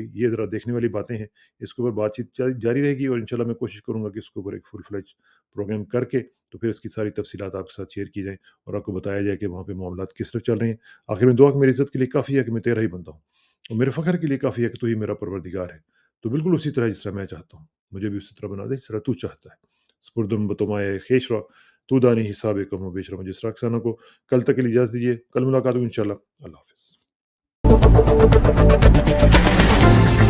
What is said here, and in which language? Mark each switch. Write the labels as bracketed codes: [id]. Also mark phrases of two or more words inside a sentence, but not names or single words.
[ur] یہ ذرا دیکھنے والی باتیں ہیں۔ اس کے اوپر بات چیت جاری رہے گی اور انشاءاللہ میں کوشش کروں گا کہ اس کے اوپر ایک [en] full fledge [ur] پروگرام کر کے تو پھر اس کی ساری تفصیلات آپ کے ساتھ شیئر کی جائیں اور آپ کو بتایا جائے کہ وہاں پہ معاملات کس طرح چل رہے ہیں۔ آخر میں دعا کہ میری عزت کے لیے کافی ہے کہ میں تیرا ہی بنتا ہوں اور میرے فخر کے لیے کافی ہے کہ تو ہی میرا پروردگار ہے۔ تو بالکل اسی طرح جس طرح میں چاہتا ہوں، مجھے بھی اسی طرح بنا دے جس طرح تو چاہتا ہے۔ [fa] سپردم بتمائے خیش را، تو دانی حساب کم و بیش را۔ [ur] مجھے اس رخسانہ کو کل تک کے لیے اجازت دیجیے، کل ملاقات ہوگی انشاءاللہ۔ اللہ حافظ۔